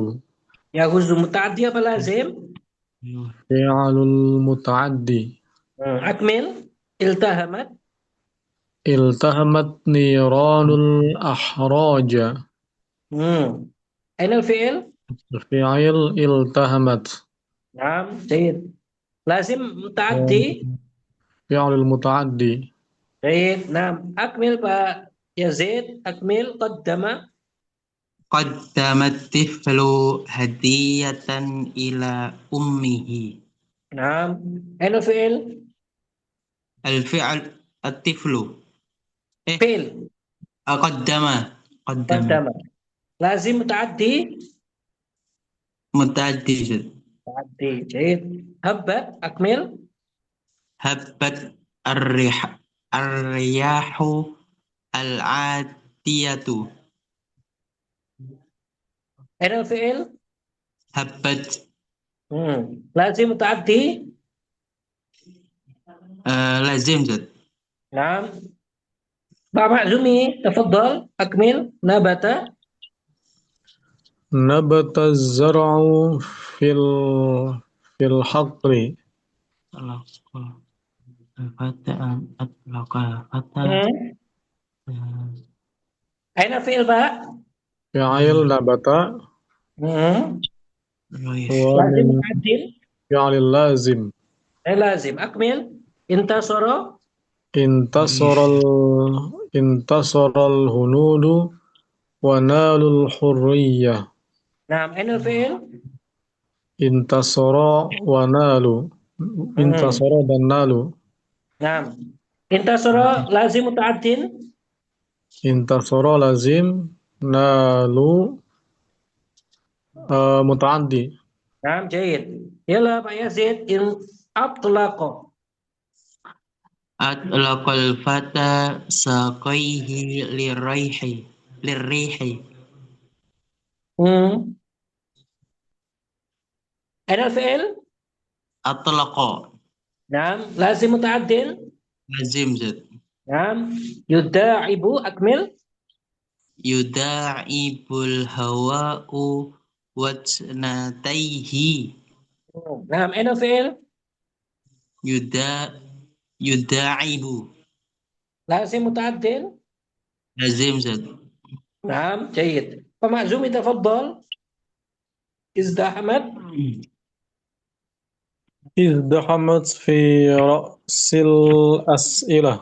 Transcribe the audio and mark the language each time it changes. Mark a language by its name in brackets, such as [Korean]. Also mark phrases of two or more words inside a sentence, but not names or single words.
[Arabic] يهز متعدي apa لازم? الفعل المتعدي. أكمل. التحمت. التحمت نيران الحرب. أين الفعل? الفعل التحمت. نعم. جيد. لازم متعدي. الفعل المتعدي. جيد. نعم. أكمل Pak Yazid. أكمل. قدّم. قدّمت الطفل هديةً إلى أمه. نعم. أين الفعل? الفعل الطفل. Fi'il. قدّم. قدّم. قدّم. لازم متعدي. متعدي ذات. متعدي. جيد. هبّت. أكمل. هبّت الرياح العاتية. أين الفعل? Habbat لازم متعدي. لازم ذات. نعم. Pak Makzumi، تفضل. أكمل. نبت. نبت الزرع في الحقل. الفتى أطلق فتى. أين الفعل، Pak? الفعل نبت. و Lazim min mutaaddi. فعل لازم. Lazim. أكمل. انتصر. انتصر الهنود ونالوا الحرية. نعم. أين الفعل? انتصر ونالوا. انتصر dan نالوا. نعم. انتصر لازم متعدٍّ. انتصر لازم, نالوا متعدي. نعم، جيد. يلا Pak Yazid. إن أطلق. أطلق الفتى ساقيه للريح. أين الفعل? Atlaqa Naam. لازم متعدٍّ. لازم ذات. نعم. يداعب. أكمل. يداعب الهواء وجنتيه. Naam. أين الفعل? Yuda'ibu لازم متعدٍّ. لازم ذات. Naam, جيد. Pak Makzumi، تفضل. ازدحمت. ازدحمت في رأس الأسئلة.